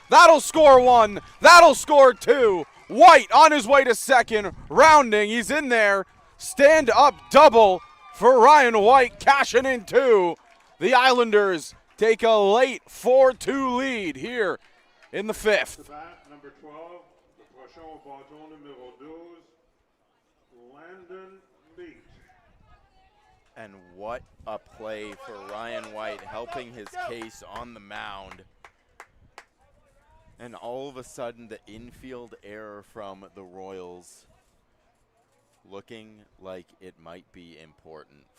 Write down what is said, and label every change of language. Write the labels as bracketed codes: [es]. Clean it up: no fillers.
[en] That'll score one. That'll score two. White on his way to second, rounding. He's in there. Stand up double for Ryan White, cashing in two. The Islanders take a late 4-2 lead here in the fifth. The bat, number 12, [fr] le prochain au bâton numéro 12, Landon Leet. [en] And what a play for Ryan White, helping his case on the mound. And all of a sudden, the infield error from the Royals looking like it might be important.